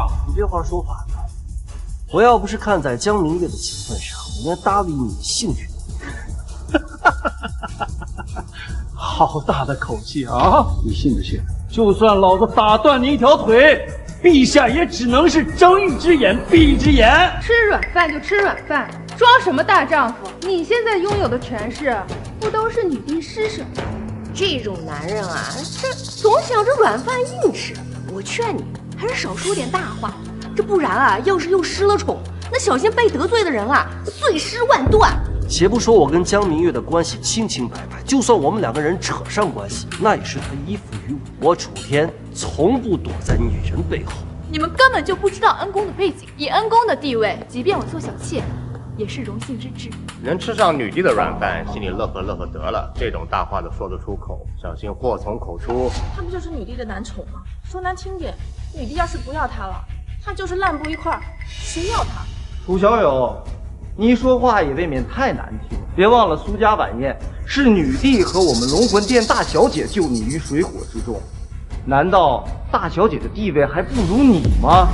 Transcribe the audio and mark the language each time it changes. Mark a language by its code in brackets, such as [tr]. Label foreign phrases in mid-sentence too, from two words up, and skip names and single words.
[zh] 你這話說反了。我要不是看在江明月的情分上，我連搭理你興趣都沒有。好大的口氣啊！你信不信？就算老子打斷你一條腿，陛下也只能是睜一隻眼閉一隻眼。吃軟飯就吃軟飯，裝什麼大丈夫？你現在擁有的權勢，不都是女帝施捨的？這種男人啊，這總想着軟飯硬吃。我勸你還是少說點大話，這不然啊，要是又失了寵，那小心被得罪的人啊，碎屍萬段。且不說我跟江明月的關係清清白白，就算我們2個人扯上關係，那也是他依附於我。我楚天從不躲在女人背後。你們根本就不知道恩公的背景，以恩公的地位，即便我做小妾，也是榮幸之至。能吃上女帝的軟飯，心裡樂呵樂呵得了。這種大話都說得出口，小心禍從口出。他不就是女帝的男寵嗎？說難聽點，女帝要是不要他了，他就是爛布一塊，誰要他？楚小友，你說話也未免太難聽。別忘了蘇家晚宴是女帝和我們龍魂殿大小姐救你於水火之中，難道大小姐的地位還不如你嗎？